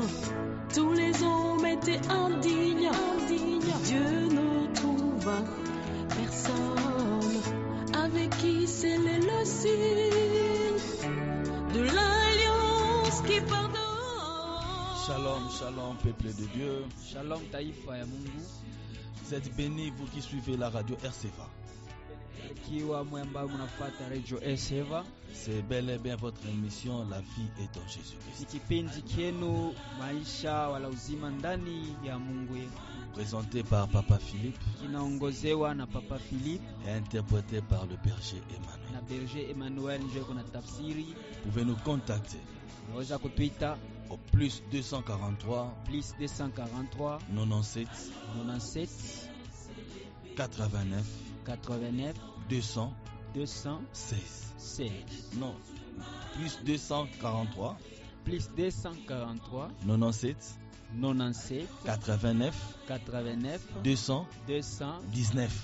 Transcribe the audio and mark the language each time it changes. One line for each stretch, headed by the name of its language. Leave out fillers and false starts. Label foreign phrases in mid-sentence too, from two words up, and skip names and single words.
French: Tous les hommes étaient indignes. Dieu ne trouva personne avec qui sceller le signe de l'alliance qui pardonne. Shalom, shalom, peuple de Dieu.
Swahili: Shalom, taifa ya Mungu.
French: Vous êtes bénis, vous qui suivez la radio RCVA.
Swahili: Ikiwa mwamba mnafuata radio RCVA,
French: c'est bel et bien votre émission La vie est en Jésus-Christ.
Swahili: Ni kipindi kienu maisha wala uzima ndani ya Mungu.
French: Présenté par Papa Philippe,
Swahili: kinaongozewa na Papa Philippe
French: et interprété par le berger Emmanuel.
Swahili: Na berger Emmanuel ndio kuna tafsiri.
French: Vous pouvez nous contacter.
Swahili: Unaweza kutuita
French: au plus 243 97 89 216. Non, plus 243 97 89 219.